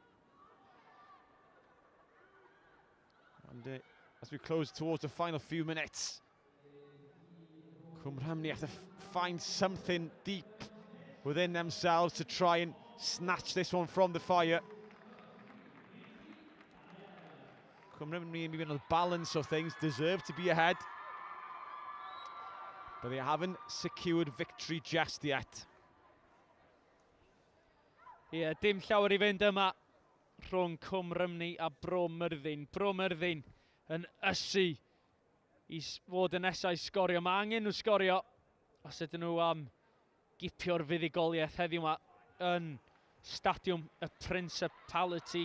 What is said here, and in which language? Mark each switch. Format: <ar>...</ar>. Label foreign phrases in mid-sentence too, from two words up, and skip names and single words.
<en>And as we close towards the final few minutes, Rhymni have to find something deep within themselves to try and snatch this one from the fire. Rhymni, maybe on the balance of things, deserve to be ahead, but they haven't secured victory just yet. Yeah,</en> <cy>dim llawer I fynd yma rhwng Rhymni a Bro Myrddin. Bro Myrddin yn ysu I fod yn nesau sgorio. Mae angen nhw sgorio os ydyn nhw am gipio'r fuddigoliaeth heddiw yma yn stadiwm y Principality.</cy>